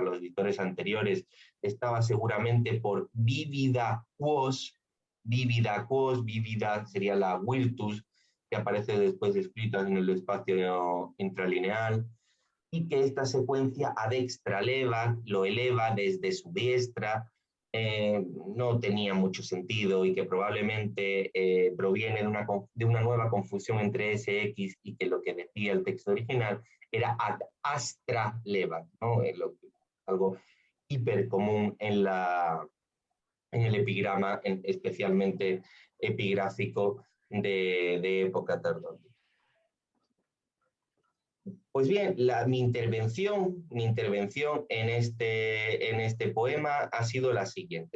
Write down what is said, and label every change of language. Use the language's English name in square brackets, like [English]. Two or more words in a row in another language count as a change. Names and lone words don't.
[Spanish] los editores anteriores, estaba seguramente por Vividaquos, Vivida sería la Virtus, que aparece después escrita en el espacio intralineal, y que esta secuencia [Latin] a dextra [Spanish] lo eleva desde su diestra, no tenía mucho sentido y que probablemente proviene de una nueva confusión entre SX y que lo que decía el texto original era [Latin] ad astra levat, [Spanish] ¿no? Algo hipercomún en el epigrama, especialmente epigráfico de época tardía. Pues bien, mi intervención en este poema ha sido la siguiente.